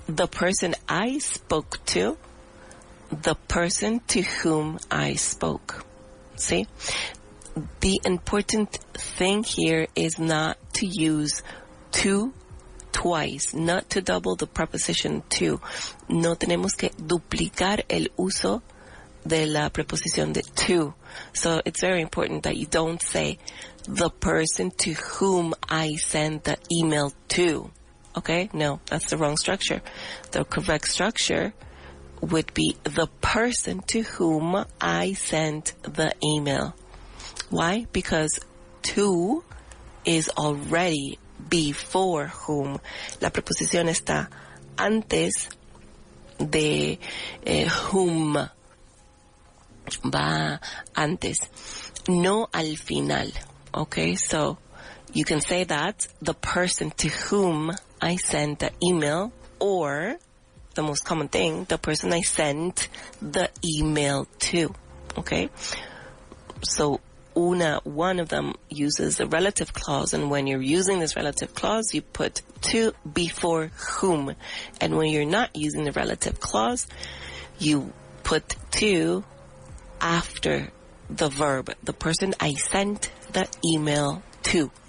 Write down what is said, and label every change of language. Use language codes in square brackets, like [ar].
[en] The person I spoke to, the person to whom I spoke. See? The important thing here is not to use to twice, not to double the preposition to. [es] No tenemos que duplicar el uso de la preposición de to. [en] So it's very important that you don't say the person to whom I sent the email to. Okay? No, that's the wrong structure. The correct structure would be the person to whom I sent the email. Why? Because to is already before whom. [es] La preposición está antes de whom. Va antes, no al final. [en] Okay, so you can say that the person to whom I sent the email, or the most common thing, the person I sent the email to. Okay, so one of them uses the relative clause, and when you're using this relative clause, you put to before whom, and when you're not using the relative clause, you put to after the verb, the person I sent the email to.